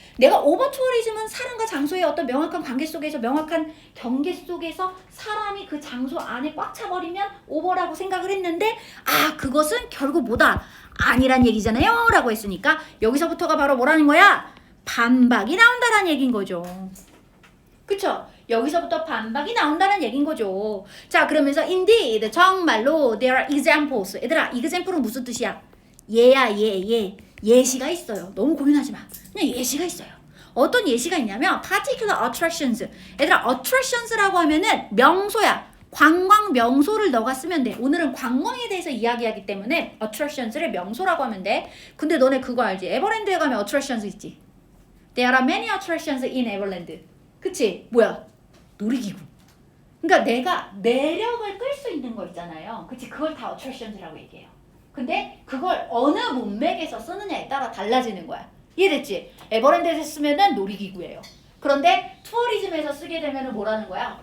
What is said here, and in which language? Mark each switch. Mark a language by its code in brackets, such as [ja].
[ko] 내가 오버 투어리즘은 사람과 장소의 어떤 명확한 관계 속에서, 명확한 경계 속에서 사람이 그 장소 안에 꽉 차버리면 오버라고 생각을 했는데, 아, 그것은 결국 뭐다? 아니란 얘기잖아요. 라고 했으니까 여기서부터가 바로 뭐라는 거야? 반박이 나온다라는 얘기인 거죠. 그쵸? 여기서부터 반박이 나온다는 얘기인 거죠. 자, 그러면서 [en] indeed, [ko] 정말로 [en] there are examples. [ko] 얘들아, example은 무슨 뜻이야? 예야, 예. 예시가 있어요. 너무 고민하지 마. 그냥 예시가 있어요. 어떤 예시가 있냐면 [en] particular attractions. [ko] 얘들아, attractions라고 하면은 명소야. 관광 명소를 너가 쓰면 돼. 오늘은 관광에 대해서 이야기하기 때문에 attractions를 명소라고 하면 돼. 근데 너네 그거 알지? 에버랜드에 가면 attractions 있지? [en] There are many attractions in Everland. [ko] 그치? 뭐야? 놀이기구. 그러니까 내가 매력을 끌 수 있는 거 있잖아요. 그치? 그걸 다 attractions라고 얘기해요. 근데 그걸 어느 문맥에서 쓰느냐에 따라 달라지는 거야. 이해됐지? 에버랜드에서 쓰면은 놀이기구예요. 그런데 투어리즘에서 쓰게 되면은 뭐라는 거야?